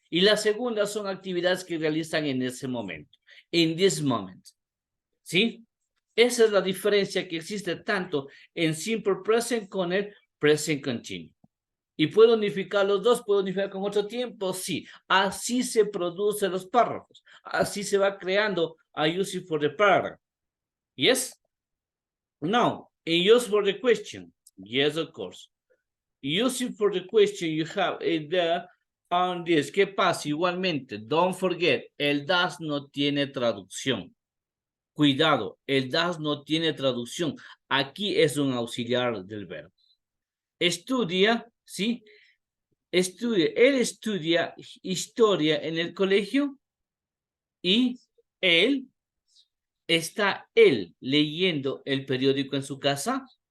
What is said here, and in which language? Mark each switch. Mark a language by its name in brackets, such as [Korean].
[Spanish] Y la segunda son actividades que realizan en ese momento. [English] In this moment. [Spanish] ¿Sí? Esa es la diferencia que existe tanto en simple present con el present continuous. ¿Y puedo unificar los dos? ¿Puedo unificar con otro tiempo? Sí. Así se producen los párrafos. Así se va creando a [English] using for the paragraph. [Spanish] Yes? [English] Now, in use for the question. Yes, of course. Using for the question, you have there on this. [Spanish] ¿Qué pasa? Igualmente, [English] don't forget, [Spanish] el does no tiene traducción. Cuidado, el does no tiene traducción. Aquí es un auxiliar del verbo. Estudia, ¿sí? Él estudia historia en el colegio y ¿está él leyendo el periódico en su casa?